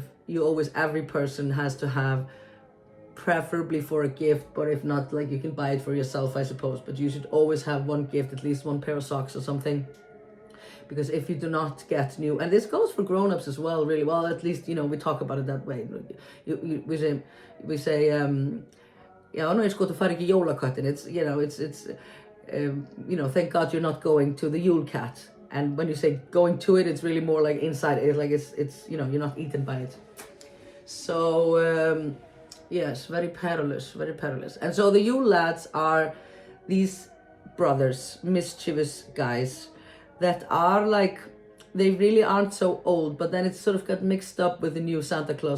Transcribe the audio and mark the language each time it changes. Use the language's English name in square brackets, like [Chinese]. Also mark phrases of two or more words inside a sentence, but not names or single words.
[English] Every person has to have, preferably for a gift, but if not, like, you can buy it for yourself, I suppose. But you should always have one gift, at least one pair of socks or something. Because if you do not get new, and this goes for grown-ups as well, really well, at least, we talk about it that way. We say, [Icelandic] já, nú sko þú fari ekki í jólaköttin. [English] It's thank God you're not going to the Yule cat. And when you say going to it, it's really more like inside. It's like it's you're not eaten by it. So yes, very perilous, very perilous. And so the Yule lads are these brothers, mischievous guys, that are like, they really aren't so old, but then it's sort of got mixed up with the new Santa Claus.